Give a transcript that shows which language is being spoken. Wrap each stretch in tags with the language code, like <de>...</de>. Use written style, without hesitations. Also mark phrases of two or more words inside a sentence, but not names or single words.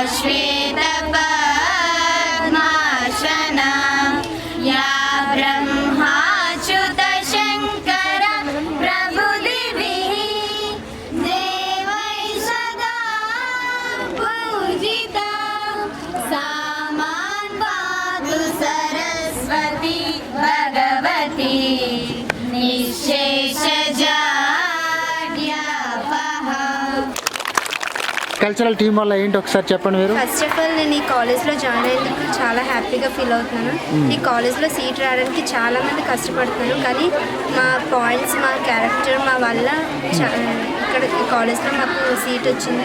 <sa>श्वेतपद्मासना या ब्रह्माच्युतशङ्कर प्रभुदिभिः देवैः सदा पूजिता सा मां पातु सरस्वती भगवती निःशेषजाड्यापहा।</sa> <en>cultural team</en> <te>వల్ల ఏంటి ఒకసారి చెప్పండి మీరు.</te> <en>first of all</en> <te>నేను ఈ కాలేజ్లో జాయిన్ అయినందుకు చాలా హ్యాపీగా ఫీల్ అవుతున్నాను. ఈ కాలేజ్లో సీట్ రావడానికి చాలామంది కష్టపడుతున్నారు, కానీ మా పాయింట్స్, మా క్యారెక్టర్, మా వల్ల ఇక్కడ ఈ కాలేజ్లో మాకు సీట్ వచ్చింది.</te>